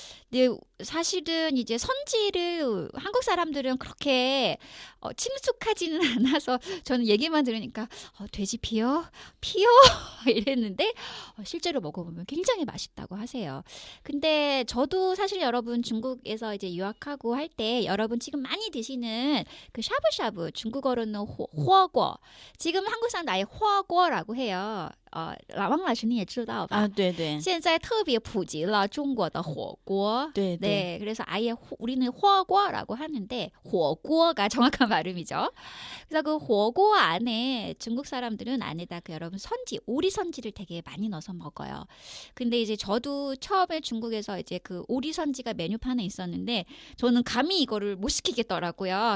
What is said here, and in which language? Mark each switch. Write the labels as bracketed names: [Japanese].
[Korean] 근데 사실은 이제 선지를 한국 사람들은 그렇게 친숙하지는 않아서 저는 얘기만 들으니까 돼지 피요 이랬는데 실제로 먹어보면 굉장히 맛있다고 하세요. 근데 저도 사실 여러분 중국에서 이제 유학하고 할 때 여러분 지금 많이 드시는 그 샤브샤브 중국어로는 호거 지금 한국 사람 아예 호거라고 해요. [Chinese] 王老师你也知道吧？对对。现在特别普及了中国的火锅。对对。 [Korean] 네, 그래서 아예 우리는 호거라고 하는데 호거가 정확한 발음이죠. 그래서 그 호거 안에 중국 사람들은 안에다 그 여러분 오리 선지를 되게 많이 넣어서 먹어요. 근데 이제 저도 처음에 중국에서 이제 그 오리 선지가 메뉴판에 있었는데 저는 감히 이거를 못 시키겠더라고요.